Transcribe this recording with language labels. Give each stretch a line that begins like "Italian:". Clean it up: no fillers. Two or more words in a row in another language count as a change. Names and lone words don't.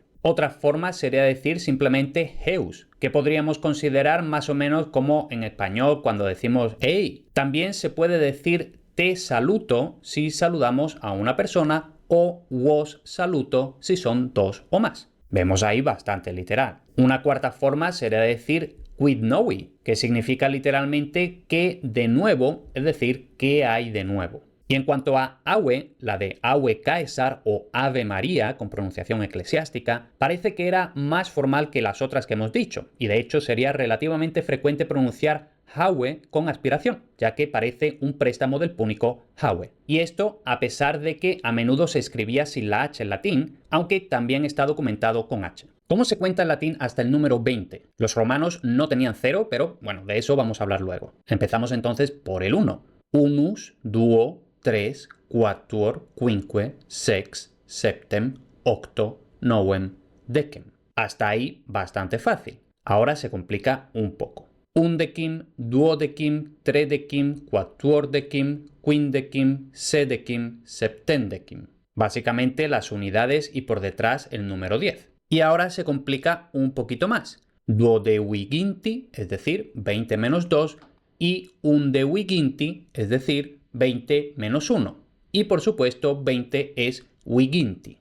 Spanish: Otra forma sería decir simplemente heus, que podríamos considerar más o menos como en español cuando decimos hey. También se puede decir
Latin: te saluto
Spanish: si saludamos a una persona o
Latin: vos saluto
Spanish: si son 2 o más. Vemos ahí bastante literal. Una cuarta forma sería decir
Latin: quid novi,
Spanish: que significa literalmente que de nuevo, es decir, ¿qué hay de nuevo? Y en cuanto a ave, la de
Latin: ave Caesar
Spanish: o Ave María, con pronunciación eclesiástica, parece que era más formal que las otras que hemos dicho, y de hecho sería relativamente frecuente pronunciar Haue con aspiración, ya que parece un préstamo del púnico Haue. Y esto a pesar de que a menudo se escribía sin la H en latín, aunque también está documentado con H. ¿Cómo se cuenta en latín hasta el número 20? Los romanos no tenían 0, pero bueno, de eso vamos a hablar luego. Empezamos entonces por el 1.
Latin: Unus, duo, 3, quatuor, quinque, sex, septem, octo, novem, decem.
Spanish: Hasta ahí bastante fácil. Ahora se complica un poco.
Latin: Undecim, duodecim, tredecim, quatuordecim, quindecim, sedecim, septendecim.
Spanish: Básicamente las unidades y por detrás el número 10. Y ahora se complica un poquito más. Duodeviginti, es decir, 20 menos 2, y undeviginti, es decir, 20 menos 1. Y por supuesto 20 es viginti.